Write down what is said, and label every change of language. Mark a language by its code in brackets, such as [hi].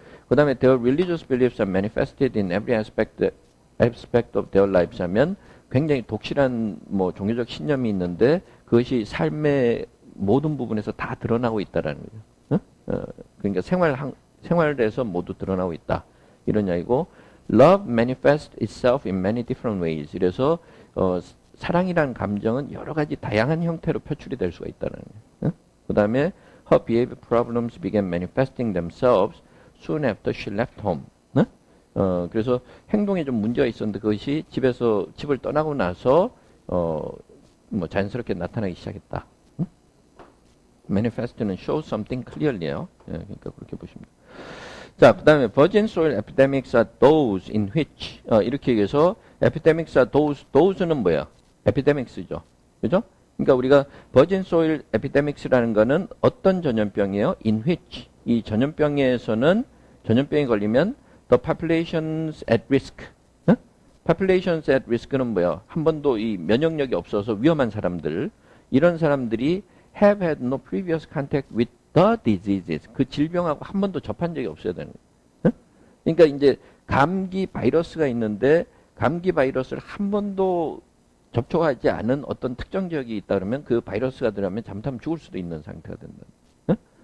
[ko] 그 다음에 [en] their religious beliefs are manifested in every aspect of their lives [ko] 하면 굉장히 독실한 뭐 종교적 신념이 있는데 그것이 삶의 모든 부분에서 다 드러나고 있다라는 거죠. 그러니까 생활에서 모두 드러나고 있다. 이런 이야기고. [en] Love manifests itself in many different ways. [ko] 이래서 사랑이라는 감정은 여러 가지 다양한 형태로 표출이 될 수가 있다는 거예요. 그 다음에 [en] her behavior problems began manifesting themselves soon after she left home. [ko] 그래서 행동에 좀 문제가 있었는데 그것이 집을 떠나고 나서 뭐 자연스럽게 나타나기 시작했다. manifest는 [en] show something clearly요. [ko] 그러니까 그렇게 보시면 돼요. 자, 그 다음에 [en] virgin soil epidemics are those in which [ko] 이렇게 얘기해서 [en] epidemics are those [ko] 는 뭐야? epidemics죠. 그죠? 그러니까 우리가 virgin soil epidemics라는 거는 어떤 전염병이에요? [en] in which [ko] 이 전염병에서는 전염병이 걸리면 [en] the populations at risk. [ko] populations at risk는 뭐야? 한 번도 이 면역력이 없어서 위험한 사람들 이런 사람들이 [en] have had no previous contact with the diseases. [ko] 그 질병하고 한 번도 접한 적이 없어야 되는 거예요. 그러니까 이제 감기 바이러스가 있는데 감기 바이러스를 한 번도 접촉하지 않은 어떤 특정 지역이 있다 그러면 그 바이러스가 들어가면 잠깐 죽을 수도 있는 상태가 된다.